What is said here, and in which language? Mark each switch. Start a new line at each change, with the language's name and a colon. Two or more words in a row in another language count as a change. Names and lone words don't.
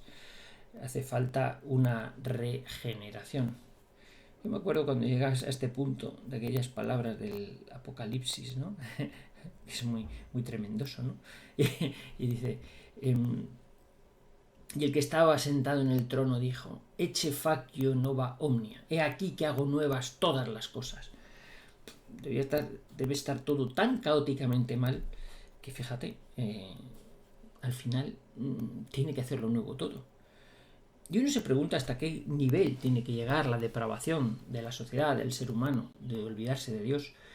Spanish: Hace falta una regeneración. Yo me acuerdo cuando llegas a este punto de aquellas palabras del Apocalipsis, ¿no? Es muy tremendoso, ¿no? Y dice, y el que estaba sentado en el trono dijo,
Latin: Ecce faccio nova omnia,
Spanish: he aquí que hago nuevas todas las cosas. Debe estar todo tan caóticamente mal que fíjate, al final tiene que hacerlo nuevo todo. Y uno se pregunta hasta qué nivel tiene que llegar la depravación de la sociedad, del ser humano, de olvidarse de Dios.